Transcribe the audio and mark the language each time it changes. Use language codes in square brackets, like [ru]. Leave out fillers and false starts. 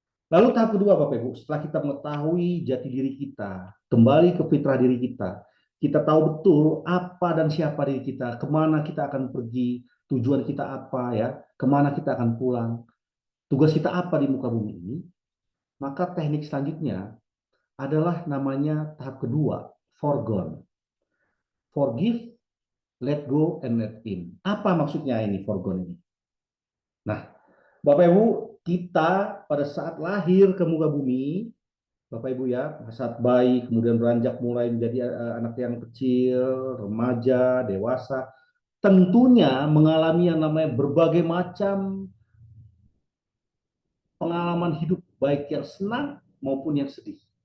[id] Lalu tahap kedua, Bapak Ibu, setelah kita mengetahui jati diri kita, kembali ke fitrah diri kita tahu betul apa dan siapa diri kita, kemana kita akan pergi, tujuan kita apa, ya, kemana kita akan pulang, tugas kita apa di muka bumi ini, maka teknik selanjutnya adalah namanya tahap kedua, forgone. [en] Forgive, let go, and let in. [id] Apa maksudnya ini forgone ini? Nah, Bapak Ibu, kita pada saat lahir ke muka bumi, Bapak Ibu ya, saat bayi, kemudian beranjak mulai menjadi anak yang kecil, remaja, dewasa, tentunya mengalami yang namanya berbagai macam pengalaman hidup, baik yang senang maupun yang sedih.